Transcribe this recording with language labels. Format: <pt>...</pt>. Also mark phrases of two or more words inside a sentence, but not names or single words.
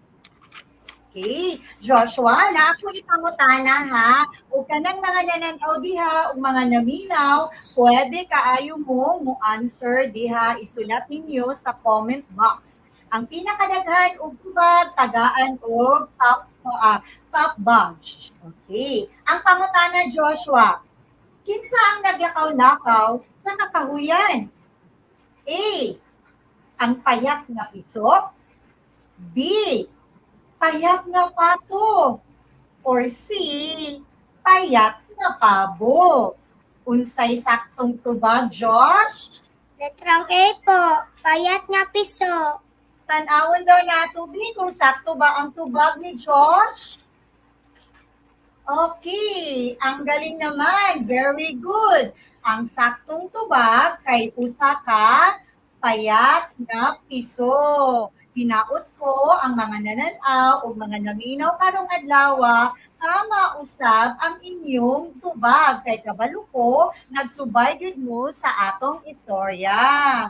<ceb>Okay, Joshua, na ako ipangutana ha, o kanang mga nananaw diha, o mga naminaw, pwede kaayo mo answer diha, isulat ninyo sa</ceb> <en>comment box.</en> <ceb>Ang pinakadaghan og tubag, tagaan og</ceb> <en>top bunch.</en> <ceb>Okay, ang pangutana Joshua, kinsa ang naglakaw-lakaw sa kakahuyan? A. Ang payat nga piso. B. Payat nga pato. Or C. Payat nga pabo. Unsay saktong tubag, Josh? Letrang A po, payat nga piso. Tanawon daw nato, B, kung sakto ba ang tubag ni Josh?</ceb> <tl>Okay, ang galing naman.</tl> <en>Very good.</en> <ceb>Ang saktong tubag kay usa ka payat na piso. Hinaot ko ang mga nananaw o mga naminaw karong adlaw, tama usab ang inyong tubag kay kabalo ko nagsubay gyud mo sa atong istorya.</ceb>